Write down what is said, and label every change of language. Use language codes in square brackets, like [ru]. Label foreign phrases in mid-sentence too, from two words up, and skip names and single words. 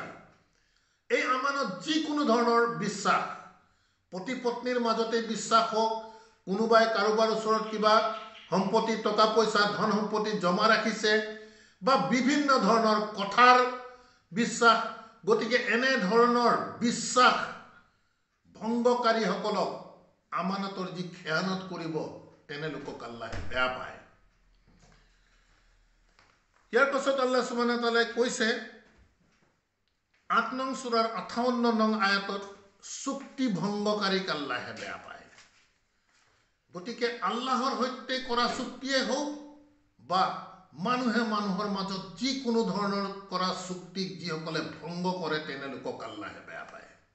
[as] এই আমানত যিকোনো ধৰণৰ বিশ্বাস পতি পত্নীৰ মাজতে বিশ্বাস হোক কোনোবাই কাৰোবাৰ ওচৰত কিবা সম্পত্তি টকা পইচা ধন সম্পত্তি জমা ৰাখিছে বা বিভিন্ন ধৰণৰ কথাৰ বিশ্বাস গতিকে এনে ধৰণৰ বিশ্বাস ভংগকাৰীসকলক আমানতৰ যি খেয়ানত কৰিব তেনে লোকক আল্লাহে বেয়া পায়। ইয়াৰ পাছত আল্লাহ [ar] سبحانه وتعالى [as] কৈছে 8 নং সূৰাৰ 58 নং আয়াতত চুক্তি ভংগকাৰীক আল্লাহে বেয়া পায়। গতিকে আল্লাহৰ সৈতে কৰা চুক্তিয়ে হওক বা মানুহে মানুহৰ মাজত যিকোনো ধৰণৰ কৰা চুক্তিক যিসকলে ভংগ কৰে তেনে লোকক আল্লাহে বেয়া পায়।